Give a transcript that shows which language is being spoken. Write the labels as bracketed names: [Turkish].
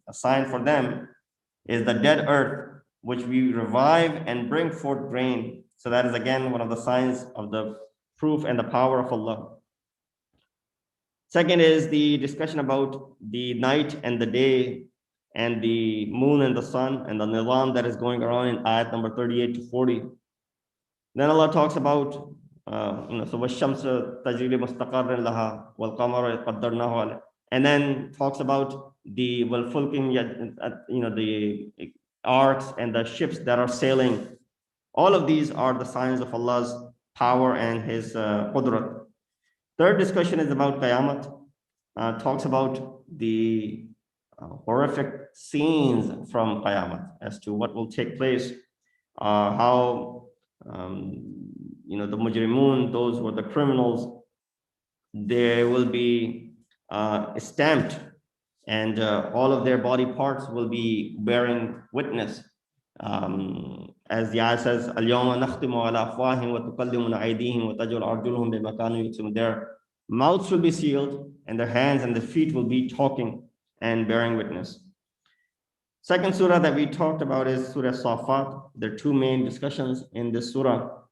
[English] A sign for them is the dead earth, which we revive and bring forth grain. So that is again one of the signs of the proof and the power of Allah. Second is the discussion about the night and the day and the moon and the sun and the nizam that is going around in ayat number 38 to 40. Then Allah talks about so [Arabic] وَالشَّمْسَ تَجْرِي لِمُسْتَقَرٍّ لَهَا وَالْقَمَرَ قَدَّرْنَاهُ عَلَيْهِ. [English] And then talks about the the arcs and the ships that are sailing. All of these are the signs of Allah's power and his qudrat. Third discussion is about Qiyamah. Talks about the horrific scenes from Qiyamah as to what will take place, how the mujrimun, those who are the criminals, they will be stamped, and all of their body parts will be bearing witness. As the ayah says, [Arabic] الْيَوْمَ نَخْتِمُ عَلَى أَفْوَاهِهِمْ وَتُكَلِّمُنَا أَيْدِيهِمْ وَتَجْعَلُ أَرْجُلُهُمْ بِمَا كَانُوا يَكْسِبُونَ. [English] Their mouths will be sealed, and their hands and their feet will be talking and bearing witness. Second surah that we talked about is Surah Safat. There are 2 main discussions in this surah.